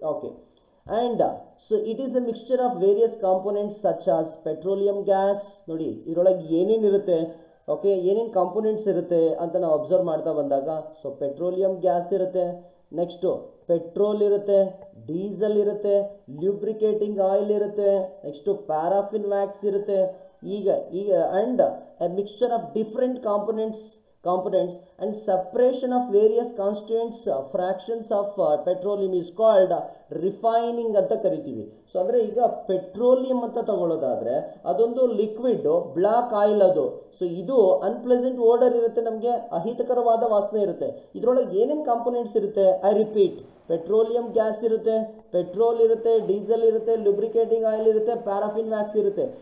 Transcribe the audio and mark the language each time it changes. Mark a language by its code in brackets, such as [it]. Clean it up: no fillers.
[en] Okay, and so it is a mixture of various components such as petroleum gas. [kn] ನೋಡಿ ಇದರೊಳಗೆ ಏನೇನಿರುತ್ತೆ, okay, ಏನೇನು components ಇರುತ್ತೆ ಅಂತ ನಾವು ಅಬ್ಸರ್ವ್ ಮಾಡ್ತಾ ಬಂದಾಗ, ಸೊ ಪೆಟ್ರೋಲಿಯಂ ಗ್ಯಾಸ್ ಇರುತ್ತೆ, ನೆಕ್ಸ್ಟು ಪೆಟ್ರೋಲ್ ಇರುತ್ತೆ, ಡೀಸೆಲ್ ಇರುತ್ತೆ, ಲ್ಯೂಬ್ರಿಕೇಟಿಂಗ್ ಆಯಿಲ್ ಇರುತ್ತೆ, ನೆಕ್ಸ್ಟು ಪ್ಯಾರಾಫಿನ್ ವ್ಯಾಕ್ಸ್ ಇರುತ್ತೆ. [en] ಈಗ and a mixture of different components and separation of various constituents fractions of petroleum is called refining [kn] ಅಂತ ಕರಿತೀವಿ. ಸೊ ಅಂದರೆ ಈಗ ಪೆಟ್ರೋಲಿಯಂ ಅಂತ ತಗೊಳ್ಳೋದಾದರೆ ಅದೊಂದು ಲಿಕ್ವಿಡ್ ಬ್ಲಾಕ್ ಆಯಿಲ್ ಅದು. ಸೊ ಇದು ಅನ್ಪ್ಲೆಸೆಂಟ್ ಓಡರ್ ಇರುತ್ತೆ, ನಮಗೆ ಅಹಿತಕರವಾದ ವಾಸನೆ ಇರುತ್ತೆ. ಇದರೊಳಗೆ ಏನೇನು ಕಾಂಪೊನೆಂಟ್ಸ್ ಇರುತ್ತೆ? ಐ ರಿಪೀಟ್, ಪೆಟ್ರೋಲಿಯಂ ಗ್ಯಾಸ್ ಇರುತ್ತೆ, ಪೆಟ್ರೋಲ್ ಇರುತ್ತೆ, ಡೀಸೆಲ್ ಇರುತ್ತೆ, ಲುಬ್ರಿಕೇಟಿಂಗ್ ಆಯಿಲ್ ಇರುತ್ತೆ, ಪ್ಯಾರಾಫಿನ್ ವ್ಯಾಕ್ಸ್ ಇರುತ್ತೆ.